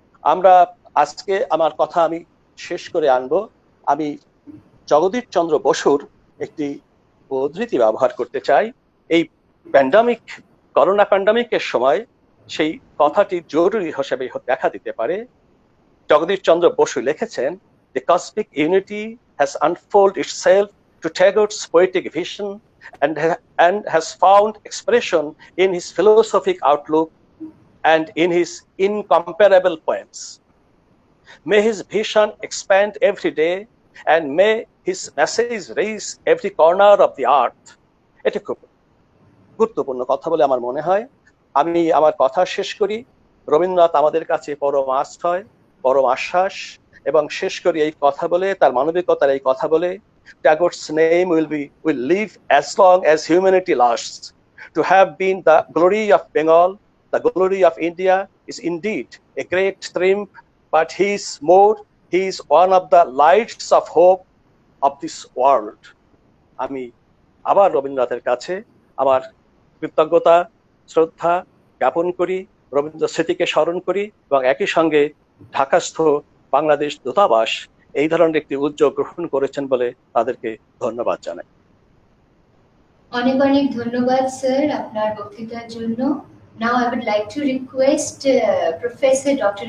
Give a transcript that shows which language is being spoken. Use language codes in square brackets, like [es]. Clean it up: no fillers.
[bn] আমরা আজকে আমার কথা আমি শেষ করে আনবো। আমি জগদীশ চন্দ্র বসুর একটি উদ্ধৃতি ব্যবহার করতে চাই। এই করোনা প্যান্ডামিকের সময় সেই কথাটি জরুরি হিসেবে দেখা দিতে পারে। জগদীশ চন্দ্র বসু লিখেছেন, [en] "The cosmic unity has unfolded itself to Tagore's poetic vision and has found expression in his philosophic outlook and in his incomparable poems. May his vision expand every day and may his message reach every corner of the earth." [bn] এটা খুব গুরুত্বপূর্ণ কথা বলে আমার মনে হয়। আমি আমার কথা শেষ করি। রবীন্দ্রনাথ আমাদের কাছে পরম আশ্রয়, পরম আশ্বাস, এবং শেষ করি এই কথা বলে, তার মানবিকতার এই কথা বলে, [en] Tagore's name will live as long as humanity lasts. To have been the glory of Bengal, the glory of India, is indeed a great triumph, but he is one of the lights of hope of this world. [bn] আমি আবার রবীন্দ্রনাথের কাছে আমার কৃতজ্ঞতা, শ্রদ্ধা জ্ঞাপন করি, রবীন্দ্র স্মৃতিকে স্মরণ করি, এবং একই সঙ্গে ঢাকাস্থ বাংলাদেশ দূতাবাস এই ধরনের একটি উদ্যোগ গ্রহণ করেছেন বলে তাদেরকে ধন্যবাদ জানাই। অনেক অনেক ধন্যবাদ স্যার আপনার বক্তৃতার জন্য। [en] Now I would like to request Professor Dr.